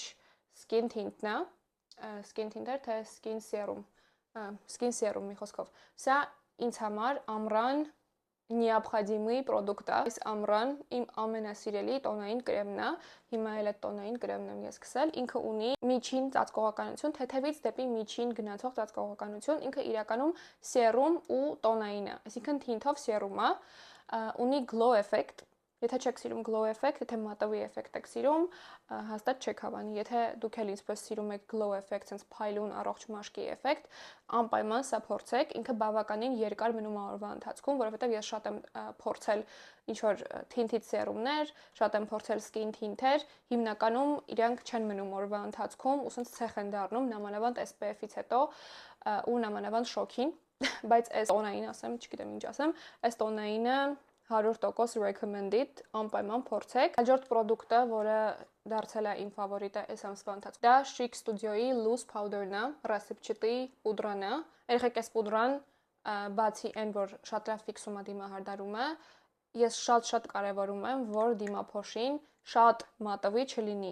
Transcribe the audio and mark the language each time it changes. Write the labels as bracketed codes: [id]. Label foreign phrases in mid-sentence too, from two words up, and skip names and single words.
[hy] Skin Tint-ն է, Skin Tint-ը թե Skin Serum, Skin Serum մի խոսքով։ Սա ինձ համար ամռան необходимый պրոդուկտ է։ Այս ամռան իմ ամենասիրելի տոնային կրեմն է։ Հիմա էլ այդ տոնային կրեմն եմ ես սկսել։ Ինքը ունի միջին ծածկողականություն, թեթևից դեպի միջին գնացող ծածկողականություն։ Ինքը իրականում սերում ու տոնային է, այսինքն թինթով սերում է, ունի [en] glow effect։ [hy] Եթե չեք սիրում [en] glow effect, [hy] եթե մատովի էֆեկտ եք սիրում, հաստատ չեք հավանի։ Եթե դուք էլ ինձպես սիրում եք [en] glow effect, [hy] sense փայլուն առողջ մաշկի էֆեկտ, անպայման սա փորձեք։ Ինքը բավականին երկար մնում է օրվա ընթացքում, որովհետև ես շատ եմ փորձել ինչ որ թինթից սերումներ, շատ եմ փորձել [en] skin tint- [hy] եր, հիմնականում իրանք չեն մնում օրվա ընթացքում, ու sense ցեխ են դառնում, նամանավանդ SPF-ից հետո ու նամանավանդ շոքին, բայց այս տոնային ասեմ, չգիտեմ ինչ ասեմ, այս տոնայինը 100% recommended, անպայման փորձեք։ Հաջորդ պրոդուկտը, որը դարձել է իմ ֆավորիտը այս ամսվա ընթացքում, դա Chic Studio-ի Loose Powder-ն է, ռեսեպչտի պուդրան է։ Երեխեք այս պուդրան բացի այն, որ շատ լավ ֆիքսում է դիմահարդարումը, ես շատ կարևորում եմ, որ դիմափոշին շատ մատովի չլինի։